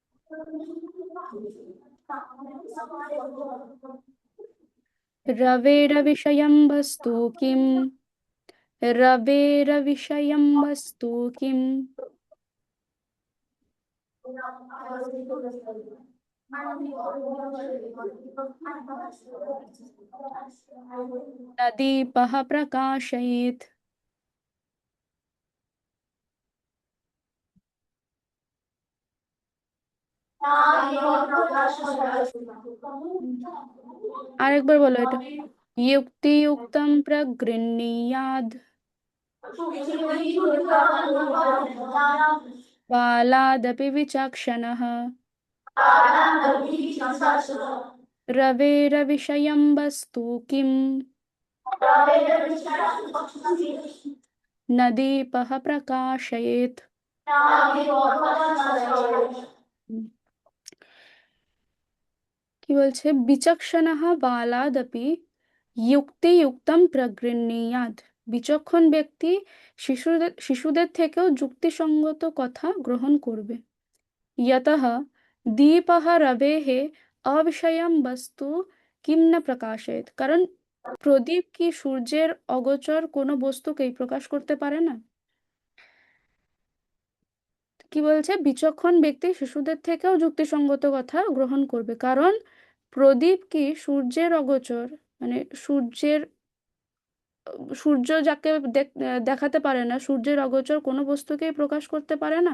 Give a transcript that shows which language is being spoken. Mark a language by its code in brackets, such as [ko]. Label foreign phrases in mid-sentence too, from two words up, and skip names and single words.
[sa] रवेरविषयं वस्तु किम् रवेरविषयं वस्तु किम् न दीपः प्रकाशयेत्। [bn] আরেকবার বলো এটা। [sa] युक्तियुक्तं प्रगृह्णीयाद् बालादपि विचक्षणः रवेरविषयं वस्तु किम् न दीपः प्रकाशयेत्। [bn] কি বলছে, [sa] বিচক্ষণः বালাদপি যুক্তিযুক্তম প্রগৃহীয়াৎ। [bn] বিচক্ষণ ব্যক্তি শিশুদের থেকেও যুক্তিসঙ্গত কথা গ্রহণ করবে। [sa] यतः दीपः रवेः अविषयं वस्तु किं न प्रकाशयेत्। [bn] কারণ প্রদীপ কি সূর্যের অগোচর কোনো বস্তুকেই প্রকাশ করতে পারে না। কি বলছে, বিচক্ষণ ব্যক্তি শিশুদের থেকেও যুক্তিসঙ্গত কথা গ্রহণ করবে, কারণ প্রদীপ কি সূর্যের অগোচর, মানে সূর্য যাকে দেখাতে পারে না, সূর্যের অগোচর কোনো বস্তুকেই প্রকাশ করতে পারে না।